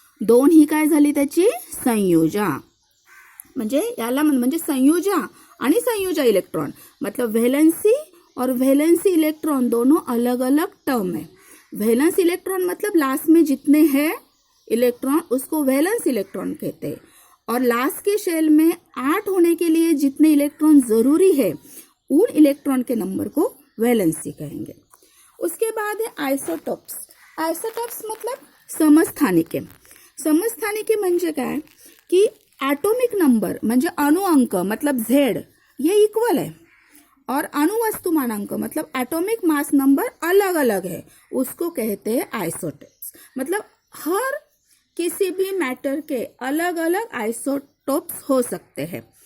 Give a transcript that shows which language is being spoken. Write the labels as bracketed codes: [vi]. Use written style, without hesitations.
[mr] 2 ही काय झाली त्याची? संयोजा. म्हणजे याला म्हणजे संयोजा आणि संयोजा इलेक्ट्रॉन, [hi] मतलब वैलेंसी और वैलेंसी इलेक्ट्रॉन दोनों अलग अलग टर्म है. वैलेंस इलेक्ट्रॉन मतलब लास्ट में जितने हैं इलेक्ट्रॉन उसको वैलेंस इलेक्ट्रॉन कहते हैं, और लास्ट के शेल में 8 होने के लिए जितने इलेक्ट्रॉन जरूरी है उन इलेक्ट्रॉन के नंबर को वैलेंसी कहेंगे. उसके बाद है आइसोटॉप्स. आइसोटॉप्स मतलब समस्थानिके. [mr] समस्थानिके म्हणजे काय की एटॉमिक नंबर म्हणजे अणु अंक [hi] मतलब Z ये इक्वल है और अणुवस्तुमानांक मतलब एटॉमिक मास नंबर अलग अलग है, उसको कहते हैं आइसोटॉप्स. मतलब हर किसी भी मैटर के अलग अलग आइसोटॉप्स हो सकते हैं.